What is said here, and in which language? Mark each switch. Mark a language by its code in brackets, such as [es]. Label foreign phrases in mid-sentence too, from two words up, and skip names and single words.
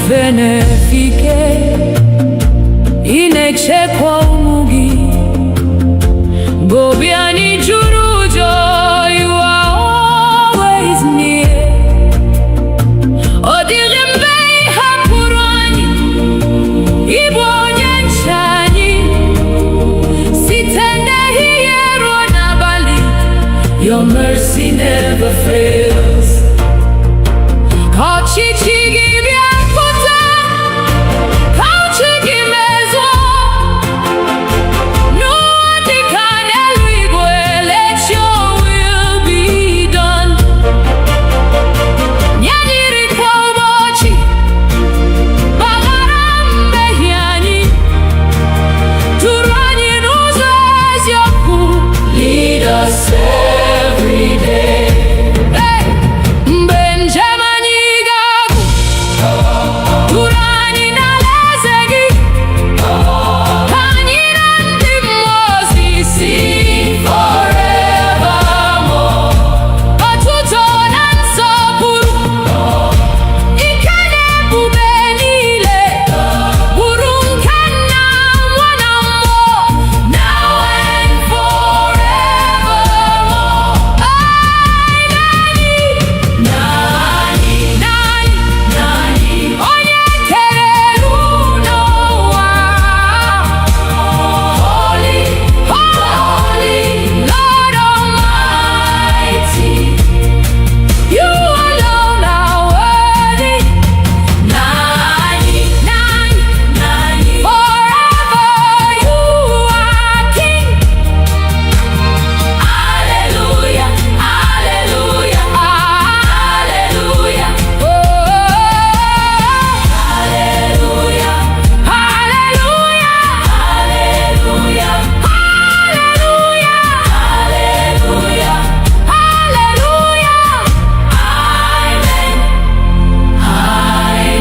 [ig] na-efike ị na-echekwa ụmụ gị mgbe obi anyị juru ụjọ. [en] You are always near. [ig] Ọ dịghị mgbe ị hapụrụ anyị, ị bụ onye nche anyị site n'ehihie ruo n'abalị. [en] Your mercy never fails. [ig] Ọchịchị gị bịa pụta, ka uche gị mezuo n'ụwa dịka n'eluigwe. [en] Let your will be done. [ig] Nye anyị nri kwa ụbọchị, gbaghara mmehie anyị, duru anyị n'ụzọ eziokwu. [en] Lead us every day. Hey! [ig] Mgbe njem anyị ga-agwụ, duru anyị n'alaeze gị, ka anyị na ndị mmụọ ozi [en] sing forevermore. [ig] Otuto na nsọpụrụ, ike na ebube niile bụrụ nke Nna, Nwa na Mmụọ, [en] now and forevermore. [ig] Nani, onye kere elu n'ụwa. [en] Holy, holy, Lord Almighty, you alone are worthy. Nani, forever you are King. Hallelujah, hallelujah, hallelujah. Oh, hallelujah, hallelujah, hallelujah, hallelujah, hallelujah, hallelujah.